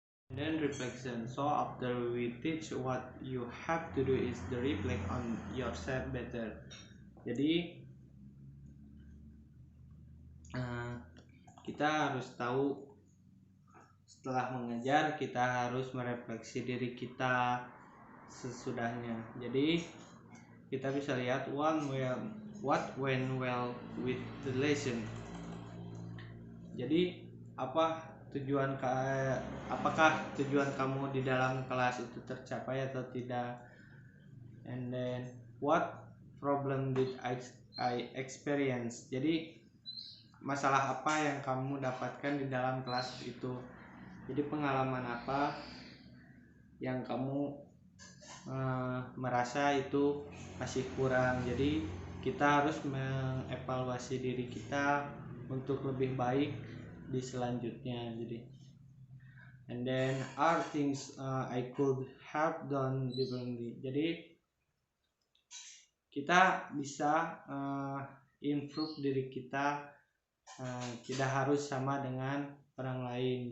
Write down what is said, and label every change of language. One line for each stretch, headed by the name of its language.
English: And then reflection. So after we teach, what you have to do is to reflect on yourself better.
Indonesian: Jadi kita harus tahu, setelah mengajar kita harus merefleksi diri kita sesudahnya. Jadi kita bisa lihat
English: what went well with the lesson.
Indonesian: Jadi apakah tujuan kamu di dalam kelas itu tercapai atau tidak.
English: And then what problem did I experience.
Indonesian: Jadi masalah apa yang kamu dapatkan di dalam kelas itu. Jadi pengalaman apa yang kamu merasa itu masih kurang. Jadi kita harus mengevaluasi diri kita untuk lebih baik di selanjutnya.
English: Jadi and then are things I could have done differently.
Indonesian: Jadi kita bisa improve diri kita, tidak harus sama dengan orang lain.